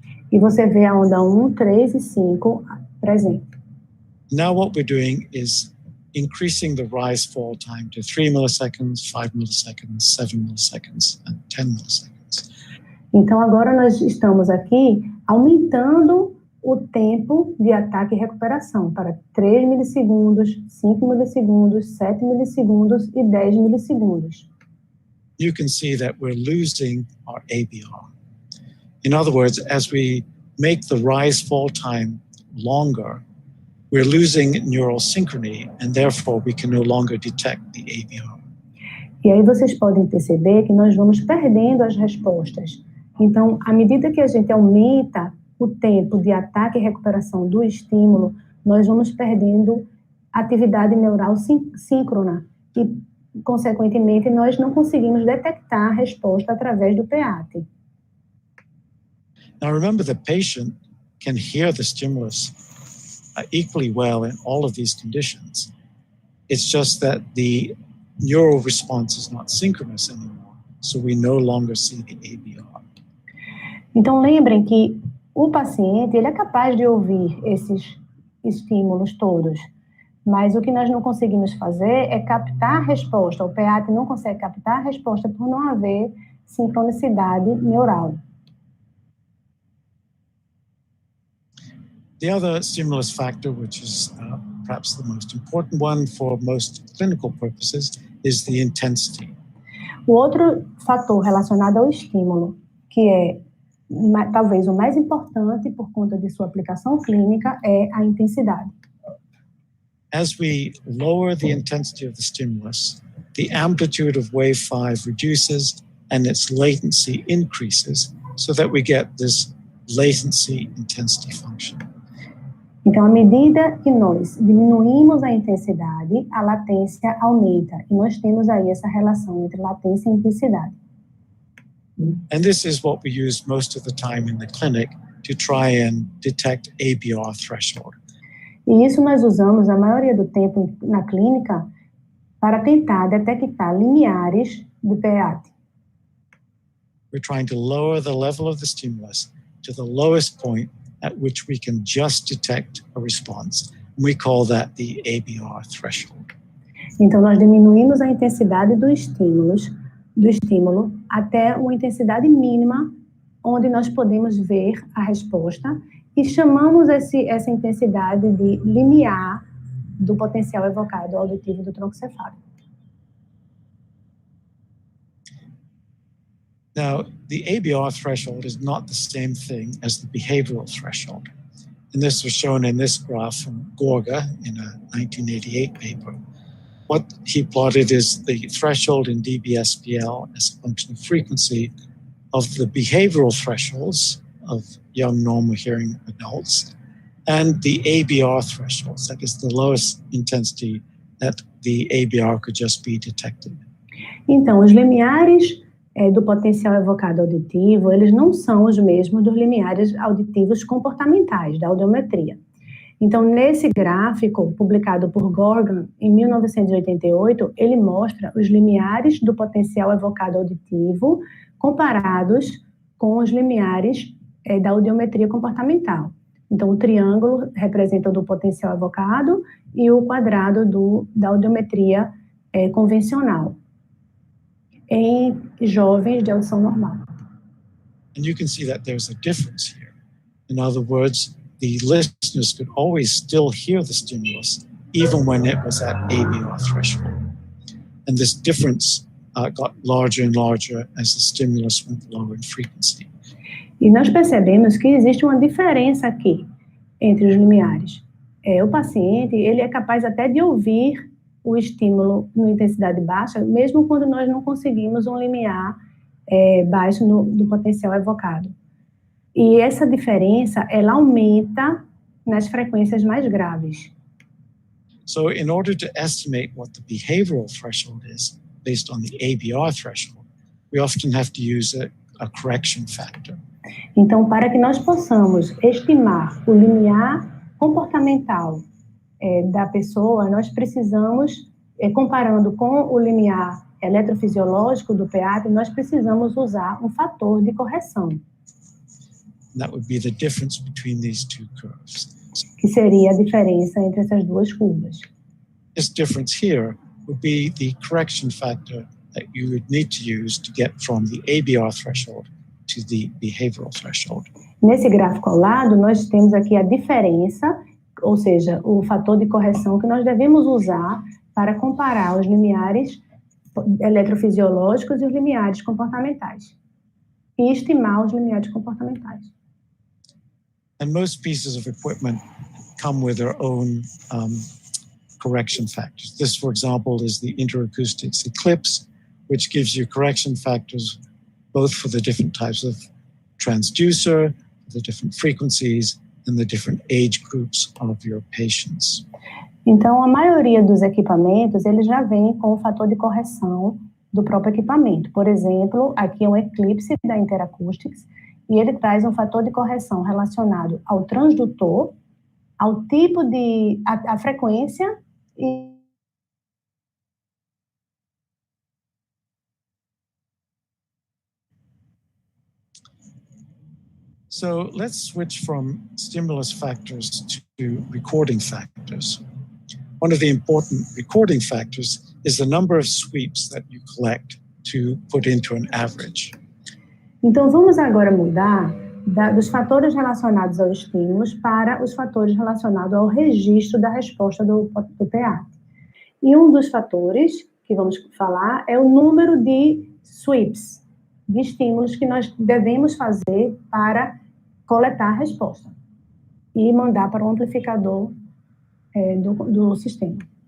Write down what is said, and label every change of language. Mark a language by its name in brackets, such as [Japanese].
[Portuguese] E você vê a onda 1, 3 e 5 presente. [English] Now what we're doing is increasing the rise-fall time to 3 milliseconds, 5 milliseconds, 7 milliseconds, and 10 milliseconds. [Portuguese] Então, agora nós estamos aqui aumentando o tempo de ataque e recuperação para 3 milissegundos, 5 milissegundos, 7 milissegundos e 10 milissegundos. [English] You can see that we're losing our ABR. In other words, as we make the rise-fall time longer, we're losing neural synchrony, and therefore we can no longer detect the ABR. [Portuguese] E aí vocês podem perceber que nós vamos perdendo as respostas. Então, à medida que a gente aumenta o tempo de ataque e recuperação do estímulo, nós vamos perdendo atividade neural síncrona e, consequentemente, nós não conseguimos detectar a resposta através do PEATE. [English] Now remember, the patient can hear the stimulus equally well in all of these conditions. It's just that the neural response is not synchronous anymore. so we no longer see the ABR. [Portuguese] Então, lembrem que o paciente, ele é capaz de ouvir esses estímulos todos, mas o que nós não conseguimos fazer é captar a resposta. O PEATE não consegue captar a resposta por não haver sincronicidade neural. [English] The other stimulus factor, which is perhaps the most important one for most clinical purposes, is the intensity. [Portuguese] O outro fator relacionado ao estímulo, que é talvez o mais importante por conta de sua aplicação clínica, é a intensidade. [English] As we lower the intensity of the stimulus, the amplitude of wave 5 reduces and its latency increases so that we get this latency intensity function. [Portuguese] Então, à medida que nós diminuímos a intensidade, a latência aumenta. E nós temos aí essa relação entre latência e intensidade. [English] And this is what we use most of the time in the clinic to try and detect ABR threshold. [Portuguese] E isso nós usamos a maioria do tempo na clínica para tentar detectar limiares do PEATE. [English] We're trying to lower the level of the stimulus to the lowest point at which we can just detect a response. And we call that the ABR threshold. [Portuguese] Então, nós diminuímos a intensidade do estímulo até uma intensidade mínima, onde nós podemos ver a resposta, e chamamos essa intensidade de limiar do potencial evocado auditivo do tronco cefálico. [English] Now, the ABR threshold is not the same thing as the behavioral threshold. And this was shown in this graph from Gorga in a 1988 paper. What he plotted is the threshold in DBSPL as a function of frequency of the behavioral thresholds of young normal hearing adults and the ABR thresholds, that is the lowest intensity that the ABR could just be detected. [Portuguese] Então, os limiares do potencial evocado auditivo, eles não são os mesmos dos limiares auditivos comportamentais, da audiometria. Então, nesse gráfico, publicado por Gorgan em 1988, ele mostra os limiares do potencial evocado auditivo comparados com os limiares da audiometria comportamental. Então, o triângulo representa o do potencial evocado e o quadrado da audiometria convencional em jovens de audição normal. [English] And you can see that there's a difference here. In other words, the listeners could always still hear the stimulus, even when it was at ABR threshold. And this difference got larger and larger as the stimulus went lower in frequency. [Portuguese] E nós percebemos que existe uma diferença aqui entre os limiares. O paciente, ele é capaz até de ouvir o estímulo em intensidade baixa, mesmo quando nós não conseguimos um limiar baixo do potencial evocado. E essa diferença, ela aumenta nas frequências mais graves. [English] So in order to estimate what the behavioral threshold is based on the ABR threshold, we often have to use a correction factor. [Portuguese] Então, para que nós possamos estimar o limiar comportamental da pessoa, nós precisamos, comparando com o limiar eletrofisiológico do PEATE, nós precisamos usar um fator de correção. [English] That would be the difference between these two curves. [Portuguese] Que seria a diferença entre essas duas curvas. [English] This difference here would be the correction factor that you would need to use to get from the ABR threshold to the behavioral threshold. [Portuguese] Nesse gráfico ao lado, nós temos aqui a diferença, ou seja, o fator de correção que nós devemos usar para comparar os limiares eletrofisiológicos e os limiares comportamentais. E estimar os limiares comportamentais. [English] And most pieces of equipment come with their own correction factors. This, for example, is the Interacoustics Eclipse, which gives you correction factors both for the different types of transducer, the different frequencies, and the different age groups of your patients. [Portuguese] Então, a maioria dos equipamentos, eles já vem com o fator de correção do próprio equipamento. Por exemplo, aqui é um Eclipse da Interacoustics, e ele traz um fator de correção relacionado ao transdutor, ao tipo a frequência e [English] So let's switch from stimulus factors to recording factors. One of the important recording factors is the number of sweeps that you collect to put into an average. [Portuguese] Então, vamos agora mudar dos fatores relacionados aos estímulos para os fatores relacionados ao registro da resposta do PEATE. E um dos fatores que vamos falar é o número de sweeps, de estímulos que nós devemos fazer para coletar a resposta e mandar para o amplificador do sistema.